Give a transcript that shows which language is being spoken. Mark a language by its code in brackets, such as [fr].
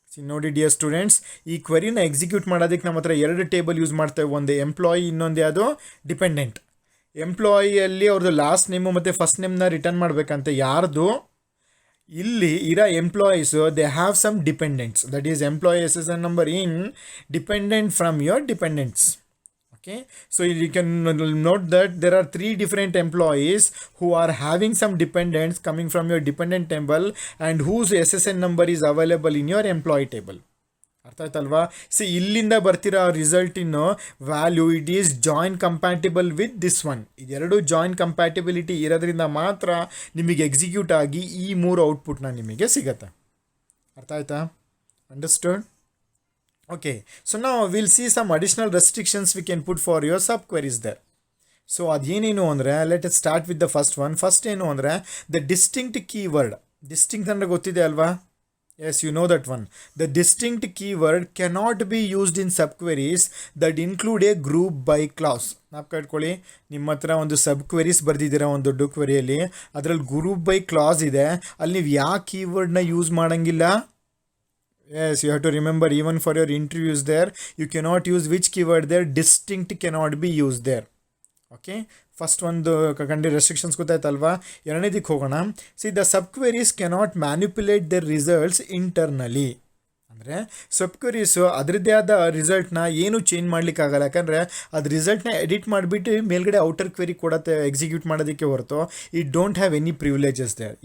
[kn] ನೋಡಿ dear students, ಈ ಕ್ವೆರಿನ execute ಮಾಡೋದಕ್ಕೆ ನಮ್ಮ ಹತ್ರ ಎರಡು ಟೇಬಲ್ ಯೂಸ್ ಮಾಡ್ತೇವೆ, ಒಂದು ಎಂಪ್ಲಾಯಿ, ಇನ್ನೊಂದು ಯಾವುದು ಡಿಪೆಂಡೆಂಟ್. ಎಂಪ್ಲಾಯಿಯಲ್ಲಿ ಅವ್ರದ್ದು ಲಾಸ್ಟ್ ನೇಮು ಮತ್ತು ಫಸ್ಟ್ ನೇಮ್ನ ರಿಟರ್ನ್ ಮಾಡಬೇಕಂತೆ. ಯಾರ್ದು ಇಲ್ಲಿ ಇರೋ [en] Employees they have some dependents, that is employee SSN number in dependent from your dependents. Okay, so you can note that there are 3 different employees who are having some dependents coming from your dependent table and whose SSN number is available in your employee table. [kn] ಅರ್ಥ ಆಯ್ತಲ್ವಾ. [en] see [kn] ಇಲ್ಲಿಂದ ಬರ್ತಿರೋ [en] Result ಇನ್ನು value it is join compatible with this one. [kn] ಇದೆರಡು join compatibility ಇರೋದ್ರಿಂದ ಮಾತ್ರ ನಿಮಗೆ execute ಆಗಿ ಈ 3 ಔಟ್ಪುಟ್ನ ನಿಮಗೆ ಸಿಗತ್ತೆ. ಅರ್ಥ ಆಯ್ತಾ? Understood? [en] Okay, so now we'll see some additional restrictions we can put for your subqueries there. So [kn] ಅದೇನೇನು ಅಂದರೆ, [en] Let us start with the first one. [kn] First ಏನು ಅಂದರೆ [en] the distinct keyword. [kn] distinct ಅಂದರೆ ಗೊತ್ತಿದೆ ಅಲ್ವಾ? [en] Yes, you know that one. The distinct keyword cannot be used in subqueries that include a group by clause. [kn] ನಾಪ್ಕ ಇಟ್ಕೊಳ್ಳಿ, ನಿಮ್ಮ ಹತ್ರ ಒಂದು ಸಬ್ಕ್ವೆರೀಸ್ ಬರ್ದಿದ್ದೀರಾ ಒಂದು ದೊಡ್ಡ ಕ್ವೆರಿಯಲ್ಲಿ, ಅದರಲ್ಲಿ ಗ್ರೂಪ್ ಬೈ ಕ್ಲಾಸ್ ಇದೆ, ಅಲ್ಲಿ ನೀವು ಯಾವ ಕೀವರ್ಡ್ನ ಯೂಸ್ ಮಾಡೋಂಗಿಲ್ಲ. [en] Yes, you have to remember, even for your interviews there, you cannot use which keyword there, distinct cannot be used there. [kn] Okay, first ಒಂದು ಕಂಡು ರೆಸ್ಟ್ರಿಕ್ಷನ್ಸ್ ಗೊತ್ತಾಯ್ತಲ್ವಾ. ಎರಡನೇದಕ್ಕೆ ಹೋಗೋಣ. [en] See the subqueries cannot manipulate their results internally. [kn] ಅಂದರೆ ಸಬ್ಕ್ವೆರೀಸು ಅದರದ್ದೇ ಆದ ರಿಸಲ್ಟ್ನ ಏನು change ಮಾಡಲಿಕ್ಕಾಗಲ್ಲ, ಯಾಕಂದರೆ ಅದು ರಿಸಲ್ಟ್ನ edit ಮಾಡಿಬಿಟ್ಟು ಮೇಲ್ಗಡೆ ಔಟರ್ ಕ್ವೆರಿ ಕೊಡತ್ತೆ ಎಕ್ಸಿಕ್ಯೂಟ್ ಮಾಡೋದಕ್ಕೆ ಹೊರತು [en] It don't have any privileges there.